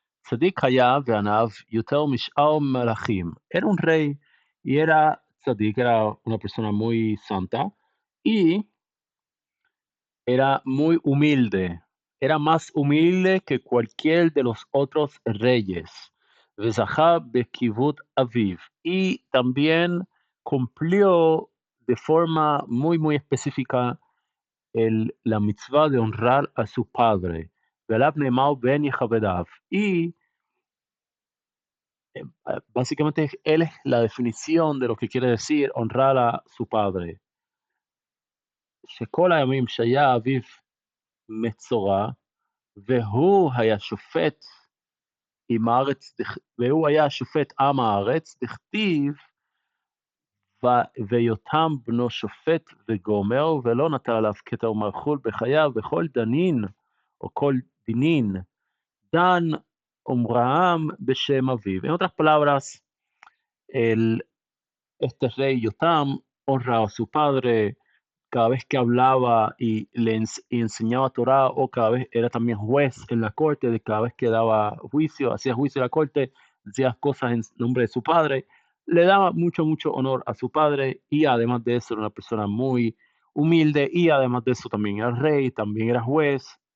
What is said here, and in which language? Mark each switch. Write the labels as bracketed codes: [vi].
[he] צדיק היה ועניו יותר משאר מלכים. [es] Era un rey y era tzadik, era una persona muy santa y era muy humilde. Era más humilde que cualquier de los otros reyes. [he] וזכה בכיבוד אביו. [es] Y también cumplió de forma muy específica la mitzvah de honrar a su padre. [he] ועליו נאמר בן יכבדיו. [es] Y básicamente él es la definición de lo que quiere decir honrar a su padre. [he] שכל הימים שהיה אביו מצורע, והוא היה שופט והוא היה שופט עם הארץ, דכתיב, ויותם בנו שופט וגומר, ולא נטל עליו כתר ומלכות בחייו, וכל דנין, או כל דינין, דן אומרם בשם אביו. [es] En otras palabras, el este rey Yotam honraba a su padre cada vez que hablaba y enseñaba Torah, o cada vez era también juez en la corte, de cada vez que daba juicio, hacía juicio en la corte, decía cosas en nombre de su padre, le daba mucho honor a su padre, y además de eso era una persona muy humilde, y además de eso también era rey, también era juez.